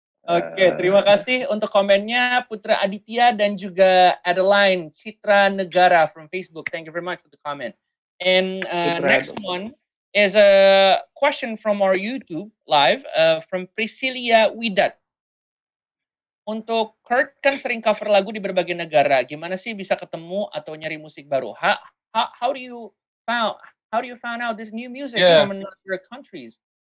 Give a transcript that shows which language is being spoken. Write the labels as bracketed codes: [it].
[id] Oke, terima kasih untuk komennya Putra Aditya dan juga Adeline Citra Negara [en] from Facebook. Thank you very much for the comment. And next one is a question from our YouTube live from Priscilia Widat. [id] Untuk Kurt kan sering cover lagu di berbagai negara. Gimana sih bisa ketemu atau nyari musik baru? [en] How do you found out this new music from another countries?